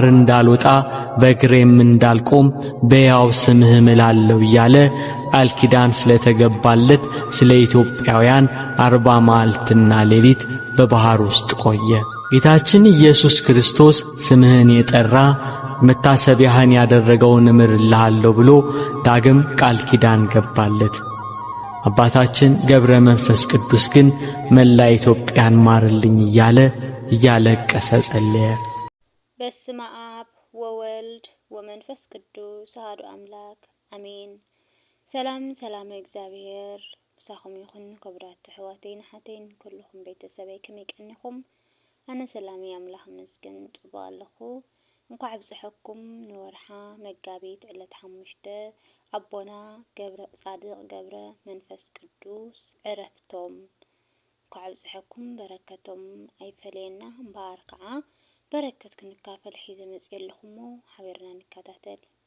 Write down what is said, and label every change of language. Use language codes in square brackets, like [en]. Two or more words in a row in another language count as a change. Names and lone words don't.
[am] እንዳልወጣ በእግሬም እንዳልቆም በያው ስምህ እምላለሁ እያለ ቃል ኪዳን ስለተገባለት ስለ ኢትዮጵያውያን 40 መዓልትና ሌሊት በባህር ውስጥ ቆየ። ጌታችን ኢየሱስ ክርስቶስ ስምህን የጠራ መታሰቢያህን ያደረገውን እምርልሃለሁ ብሎ ዳግም ቃል ኪዳን ገባለት። አባታችን ገብረ መንፈስ ቅዱስ ግን መላ ኢትዮጵያን ማርልኝ እያለቀሰ ጸለየ። [gez] በስመ አብ ወወልድ ወመንፈስ ቅዱስ አሐዱ አምላክ አሜን። [ti] ሰላም እግዚአብሔር ምሳኹም ይኹን። ክቡራት ኣሕዋተይን ሓተይን ኩልኹም ቤተሰበይ ከመይ ቀኒኹም? ኣነ ሰላም ኣምላኽ መስገን ጽቡቕ ኣለኹ። እንኳዕ ብጽሕኩም ንወርሓ መጋቢት ዕለት 5 ኣቦና ጻድቕ ገብረ መንፈስ ቅዱስ ዕረፍቶም እንኳዕ ብጽሕኩም። በረከቶም ኣይፈለየና እምበኣር ከዓ በረከት ክንካፈል ሒዘ መጽእ ኣለኹሞ ሓቢርና ንከታተል።